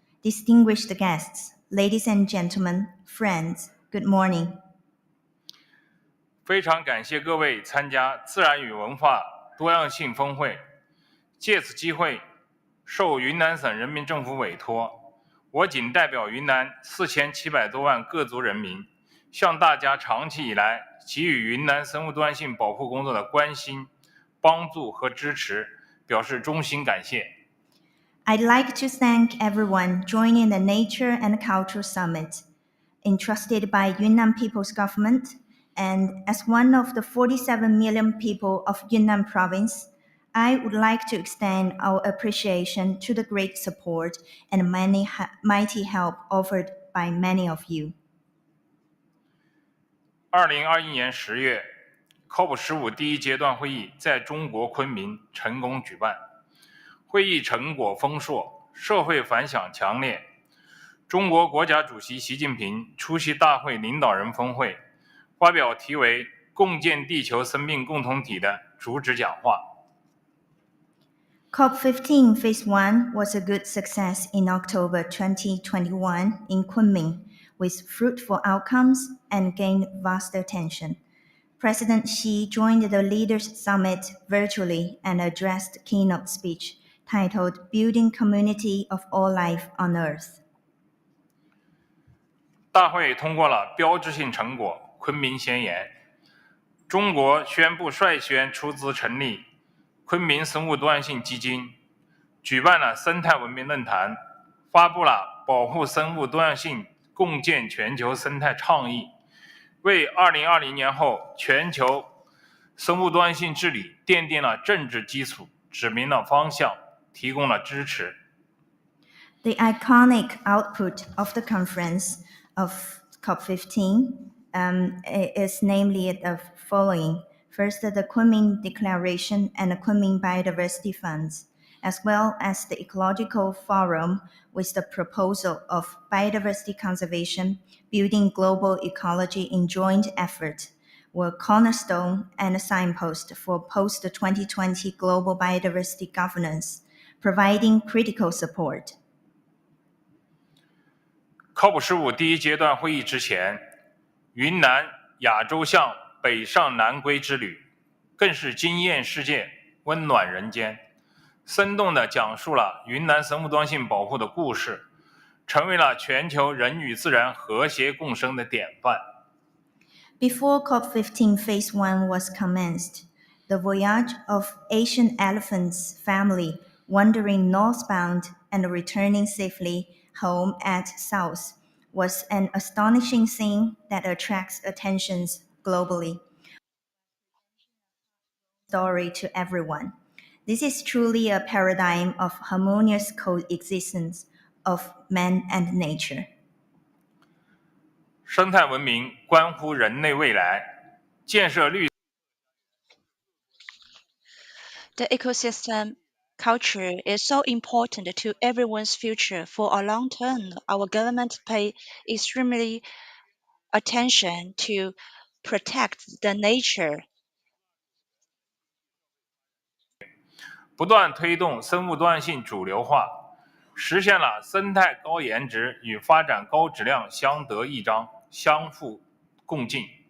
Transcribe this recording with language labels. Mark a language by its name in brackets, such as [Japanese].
[English] Distinguished guests, ladies and gentlemen, friends, good morning. [Chinese] 非常感谢各位参加自然与文化多样性峰会。借此机会，受云南省人民政府委托，我谨代表云南4700多万各族人民，向大家长期以来给予云南生物多样性保护工作的关心、帮助和支持，表示衷心感谢。 [English] I'd like to thank everyone joining the Nature and Culture Summit, entrusted by Yunnan People's Government, and as one of the 47 million people of Yunnan Province, I would like to extend our appreciation to the great support and mighty help offered by many of you. [Chinese] 2021年10月 ，COP15 第一阶段会议在中国昆明成功举办，会议成果丰硕，社会反响强烈。中国国家主席习近平出席大会领导人峰会，发表题为“共建地球生命共同体”的主旨讲话。 [English] COP15 Phase 1 was a good success in October 2021 in Kunming, with fruitful outcomes and gained vast attention. President Xi joined the Leaders' Summit virtually and addressed a keynote speech, titled Building Community of All Life on Earth. [Chinese] 大会通过了标志性成果《昆明宣言》，中国宣布率先出资成立昆明生物多样性基金，举办了生态文明论坛，发布了保护生物多样性、共建全球生态倡议，为2020年后全球生物多样性治理奠定了政治基础，指明了方向，提供了支持。 [English] The iconic output of the conference of COP15 is namely the following. First, the Kunming Declaration and the Kunming Biodiversity Funds, as well as the Ecological Forum with the proposal of biodiversity conservation, building global ecology in joint effort, were cornerstone and a signpost for post-2020 global biodiversity governance, providing critical support. [Chinese] COP15 第一阶段会议之前，云南亚洲象北上南归之旅，更是惊艳世界、温暖人间，生动地讲述了云南生物多样性保护的故事，成为了全球人与自然和谐共生的典范。 [English] Before COP15 Phase 1 was commenced, the voyage of Asian elephants family wandering northbound and returning safely home at south was an astonishing scene that attracts attentions globally. Story to everyone. This is truly a paradigm of harmonious coexistence of man and nature. [Chinese] 生态文明关乎人类未来，建设绿。 [English] The ecosystem culture is so important to everyone's future. For a long term, our government pay extremely attention to protect the nature. [Chinese] 不断推动生物多样性主流化，实现了生态高颜值与发展高质量相得益彰、相互共进。